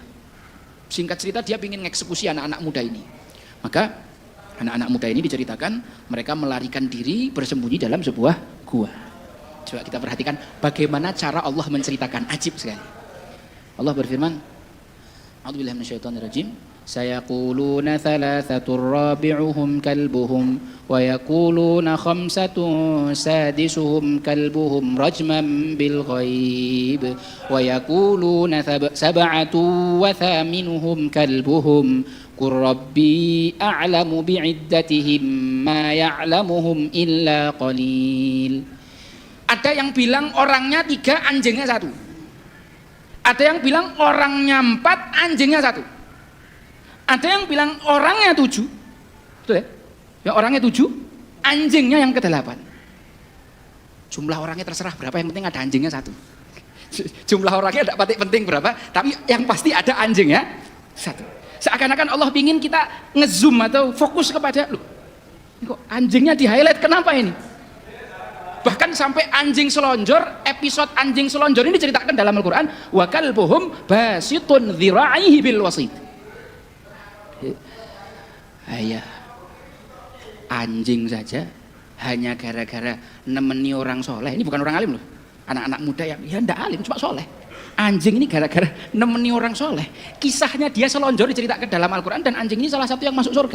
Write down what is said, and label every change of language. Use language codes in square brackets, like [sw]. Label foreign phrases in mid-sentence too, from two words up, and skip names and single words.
[id] Singkat cerita, dia ingin mengeksekusi anak-anak muda ini. Maka anak-anak muda ini diceritakan mereka melarikan diri bersembunyi dalam sebuah gua. Coba kita perhatikan bagaimana cara Allah menceritakan, ajib sekali. Allah berfirman, [ar] أعوذ بالله من الشيطان الرجيم, سيقولون ثلاثة رابعهم كلبهم ويقولون خمسة سادسهم كلبهم رجما بالغيب ويقولون سبعة وثامنهم كلبهم قل ربي أعلم بعدتهم ما يعلمهم إلا قليل. [id] Ada yang bilang orangnya 3, anjingnya 1. Ada yang bilang orangnya 4, anjingnya 1. Ada yang bilang orangnya 7, betul ya? Ya, orangnya 7, anjingnya yang ke-8. Jumlah orangnya terserah berapa, yang penting ada anjingnya 1. Jumlah orangnya tidak penting berapa, tapi yang pasti ada anjingnya 1. Seakan-akan Allah ingin kita ngezoom atau fokus kepada, loh, kok anjingnya di highlight, kenapa ini? Bahkan sampai anjing selonjor, episode anjing selonjor ini diceritakan dalam Al-Quran, [ar] وكلبهم باسط ذراعيه بالوصيد. [id] Ayah, anjing saja hanya gara-gara nemeni orang soleh. Ini bukan orang alim loh, anak-anak muda yang ya ndak alim, cuma soleh. Anjing ini gara-gara nemeni orang soleh. Kisahnya dia selonjor diceritakan dalam Al-Quran, dan anjing ini salah satu yang masuk surga.